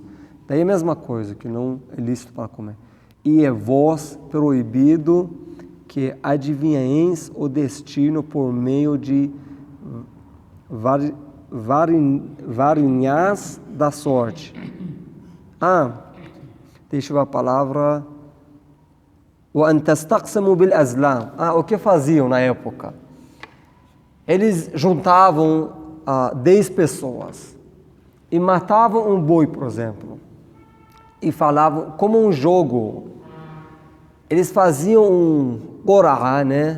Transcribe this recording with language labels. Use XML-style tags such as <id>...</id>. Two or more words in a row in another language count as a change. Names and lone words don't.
<pt>Daí a mesma coisa, que não é lícito para comer. E é vós proibido que adivinheis o destino por meio de varinhas da sorte. Deixa eu ver a palavra.</pt> <ar>وَأَن تَسْتَقْسِمُوا بِالْأَزْلَامِ.</ar> <pt>O que faziam na época? Eles juntavam 10 pessoas e matavam um boi, por exemplo, e falavam, como um jogo, eles faziam um Qur'an, né?</pt>